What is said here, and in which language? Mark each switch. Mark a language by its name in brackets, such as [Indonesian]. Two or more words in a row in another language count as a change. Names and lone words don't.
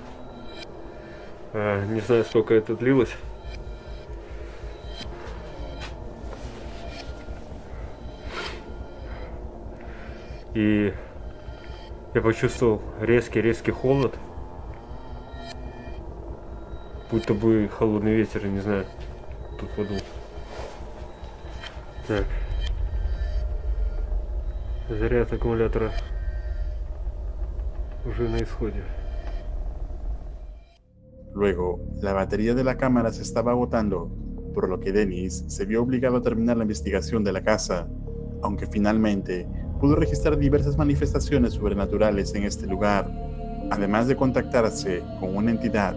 [Russian] Не знаю, сколько это длилось. И я почувствовал резкий холод. Будто бы холодный ветер, не знаю, тут подул. Так. Заряд аккумулятора уже на исходе. [Spanish] Luego, la batería de la cámara se estaba agotando, por lo que Dennis se vio obligado a terminar la investigación de la casa, aunque finalmente pudo registrar diversas manifestaciones sobrenaturales en este lugar, además de contactarse con una entidad.